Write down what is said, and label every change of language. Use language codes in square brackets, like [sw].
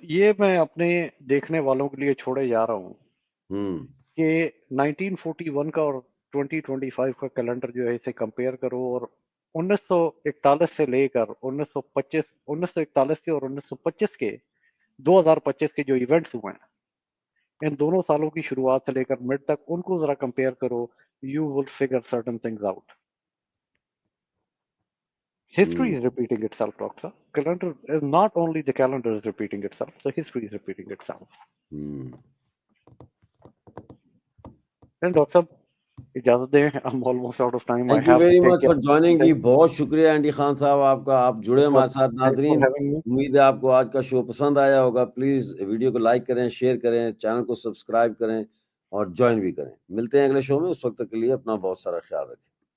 [ur] یہ میں اپنے دیکھنے والوں کے لیے چھوڑے جا رہا ہوں کہ 1941 کا اور 2025 کا کیلنڈر جو ہے اسے کمپیئر کرو, اور 1941 سے لے کر 1941 کے اور 1925 کے 2025 کے جو ایونٹس ہوئے ہیں, ان دونوں سالوں کی شروعات سے لے کر مڈ تک ان کو ذرا کمپیئر کرو. [en] You will figure certain things out. History is repeating itself, Doctor. Calendar is not only the calendar is repeating itself, the history is repeating itself. And Doctor, [ur] اجازت دیں, [en] I'm almost out of time. Thank you very much for joining جی. [ur] بہت شکریہ Andy Khan صاحب آپ کا, آپ جڑے ہمارے ساتھ. ناظرین امید ہے آپ کو آج کا شو پسند آیا ہوگا. پلیز ویڈیو کو لائک کریں, شیئر کریں, چینل کو سبسکرائب کریں اور جوائن بھی کریں. ملتے ہیں اگلے شو میں, اس وقت کے لیے اپنا بہت سارا خیال رکھیں.